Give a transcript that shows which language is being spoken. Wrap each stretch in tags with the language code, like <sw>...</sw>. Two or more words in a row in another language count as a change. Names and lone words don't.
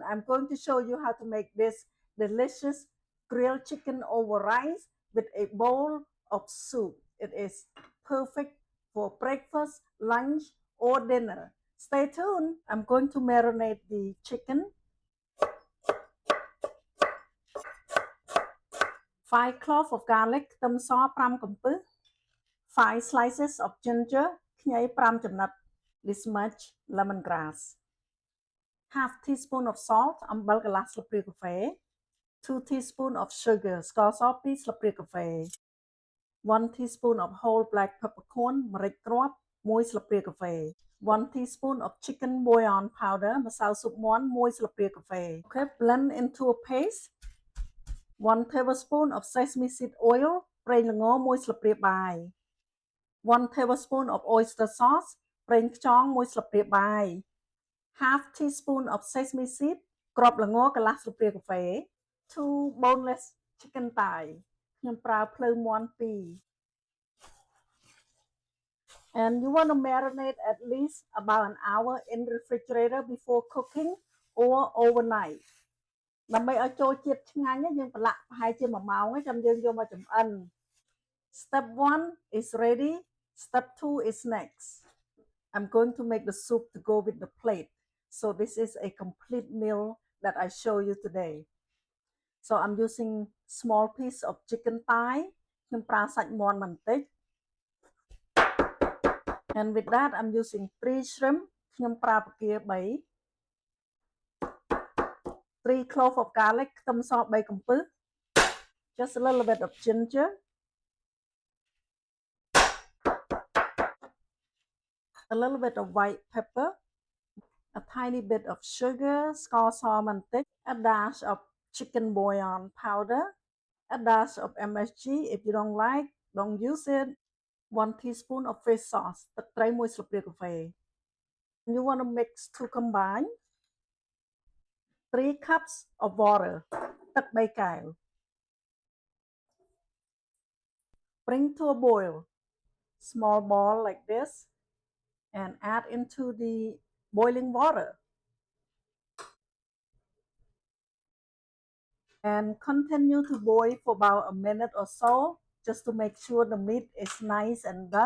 <en>I'm going to show you how to make this delicious grilled chicken over rice with a bowl of soup. It is perfect for breakfast, lunch, or dinner. Stay tuned. I'm going to marinate the chicken. 5 cloves of garlic</en> <km>ខ្ទឹមស5កំពឹស</km> <en>5 slices of ginger</en> <km>ខ្ញី5ចំណិត</km> <en>this much lemongrass half teaspoon of salt អំបិល</en> <km>កន្លះស្លាបព្រាកាហ្វេ</km> <en>2 teaspoon of sugar</en> <km>ស្ករស2ស្លាបព្រាកាហ្វេ</km> <en>1 teaspoon of whole black peppercorn ម្រេច</en> <km>គ្រាប់1ស្លាបព្រាកាហ្វេ</km> <en>1 teaspoon of chicken bouillon powder</en> <km>ម្សៅស៊ុបមាន់1ស្លាបព្រាកាហ្វេ</km> <en>Okay, blend into a paste 1 tablespoon of sesame seed oil</en> <km>ប្រេងល្ង1ស្លាបព្រាបាយ</km> <en>1 tablespoon of oyster sauce</en> <km>ប្រេងខ្យង1ស្លាបព្រាបាយ</km> <en>half teaspoon of sesame seed</en> <km>គ្រាប់ល្ងកន្លះស្លាបព្រាកាហ្វេ</km> <en>2 boneless chicken thigh</en> <km>ខ្ញុំប្រើភ្លៅមាន់</km> <en>2 and you want to marinate at least about an hour in the refrigerator before cooking or overnight</en> <km>ដើម្បីឲ្យចូលជាតិឆ្ងាញ់យើងប្រឡាក់ប្រហែលជា1ម៉ោងចាំយើងយកមកចម្អិន</km> <en>Step 1 is ready. Step 2 is next. I'm going to make the soup to go with the plate. So this is a complete meal that I show you today. So I'm using small piece of chicken thigh.</en> <km>ខ្ញុំប្រើសាច់មាន់បន្តិច</km> <en>And with that I'm using 3 shrimp.</en> <km>ខ្ញុំប្រើពងទា3</km> <en>3 cloves of garlic</en> <km>ខ្ទឹមស3កំពឹស</km> <en>Just a little bit of ginger. A little bit of white pepper, a tiny bit of sugar,</en> <km>ស្ករសបន្តិច</km> <en>a dash of chicken bouillon powder, a dash of MSG. If you don't like, don't use it. 1 teaspoon of fish sauce</en> <km>ទឹកត្រី1ស្លាបព្រាកាហ្វេ</km> <en>You want to mix to combine. 3 cups of water</en> <km>ទឹក3កែវ</km> <en>Bring to a boil. Small ball like this. And add into the boiling water and continue to boil for about a minute or so just to make sure the meat is nice and done.</en>